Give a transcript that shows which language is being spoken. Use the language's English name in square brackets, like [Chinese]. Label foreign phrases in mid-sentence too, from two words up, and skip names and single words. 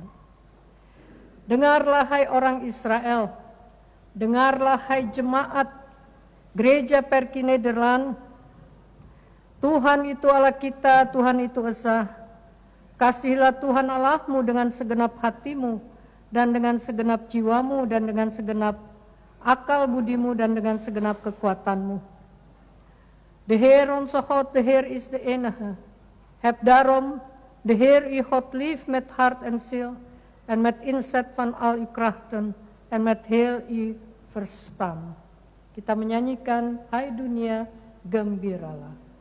[Indonesian] Dengarlah hai orang Israel, dengarlah hai jemaat Gereja Perki Nederland, Tuhan itu Allah kita, Tuhan itu esa. Kasihilah Tuhan Allahmu dengan segenap hatimu, dan dengan segenap jiwamu, dan dengan segenap akal budimu, dan dengan segenap kekuatanmu. [Dutch] De Heer onze God, de Heer is de enige. Heb daarom de Heer uw God lief met hart en ziel, en met inzet van al uw krachten, en met heel uw verstand. [Indonesian] Kita menyanyikan, hai dunia, gembiralah.